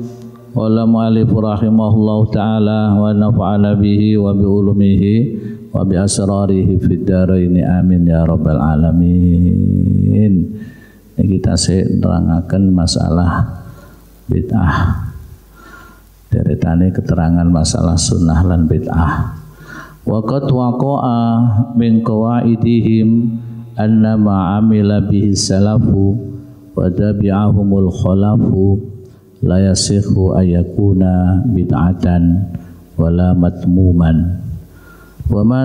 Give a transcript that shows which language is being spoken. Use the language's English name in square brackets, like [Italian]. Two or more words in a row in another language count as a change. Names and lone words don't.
[Arabic] ولا المؤلف رحمه الله تعالى ونفعنا به وبعلومه وبأسراره في الدارين آمين يا رب العالمين. [Javanese] Kita nerangaken masalah bid'ah. Deretane keterangan masalah sunnah lan bid'ah. [Arabic] وقد وقع من قواعدهم أن ما عمل به السلف وتبعهم الخلف لا يصح أن يكون بدعة ولا مذموما وما